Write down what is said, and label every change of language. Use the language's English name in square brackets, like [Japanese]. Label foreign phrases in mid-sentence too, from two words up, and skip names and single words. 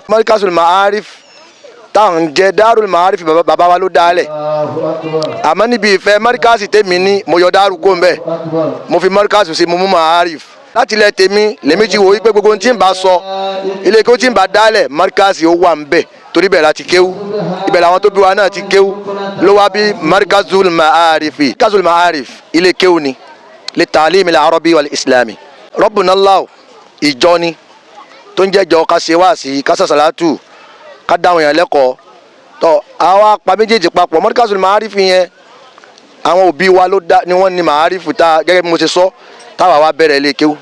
[Yoruba] Markazul Ma'arif táwọn jẹ́ Darul Ma'arif bàbá wa ló dálẹ̀, àmọ́ níbi ìfẹ́ Markaz tèmi ní mo yọ Daru kó ń bẹ̀, mo fi Markaz sí mo mú Ma'arif. Láti ilẹ̀ tèmi lèmi ti wò wípé gbogbo tí ń bá sọ ilé kí ó tí ń bá dálẹ̀ Markaz ó wà ń bẹ̀, torí bẹ́ẹ̀ láti kéwú, ibẹ̀ làwọn tó bí wa náà ti kéwú, ló wá bí Markazul Ma'arif. Markazul Ma'arif ilé kéwú ni [Arabic] لتعليم العربي والإسلامي. [Yoruba] Rabbunallah ìjọ ni tó ń jẹ́jọ ká ṣe wáàsí, ká ṣàṣàlátù, ká dáwọn èèyàn lẹ́kọ̀ọ́. Tọ́ àwa pa méjèèjì papọ̀. Markazul Ma'arif yẹn àwọn òbí wa ló dá ni wọ́n ní Ma'arif ta, gẹ́gẹ́ bí mo ṣe sọ, táwa wá bẹ̀rẹ̀ ilé kéwú.